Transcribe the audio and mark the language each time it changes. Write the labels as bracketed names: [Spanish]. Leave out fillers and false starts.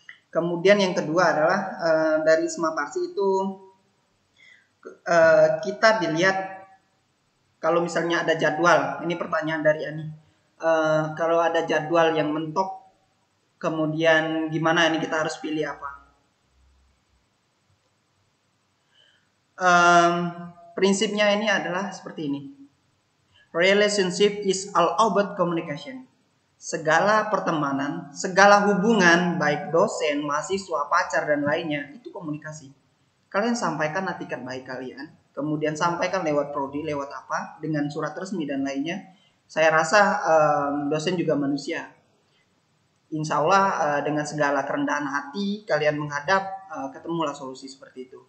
[Indonesian] Kemudian yang kedua adalah dari Sma Parsi itu kita dilihat kalau misalnya ada jadwal. Ini pertanyaan dari Ani. Kalau ada jadwal yang mentok, kemudian gimana ini kita harus pilih apa? Prinsipnya ini adalah seperti ini. [English] Relationship is all about communication. [Indonesian] Segala pertemanan, segala hubungan, baik dosen, mahasiswa, pacar, dan lainnya, itu komunikasi. Kalian sampaikan etikat baik kalian, kemudian sampaikan lewat prodi, lewat apa, dengan surat resmi dan lainnya. Saya rasa dosen juga manusia. Insya Allah dengan segala kerendahan hati kalian menghadap, ketemulah solusi seperti itu.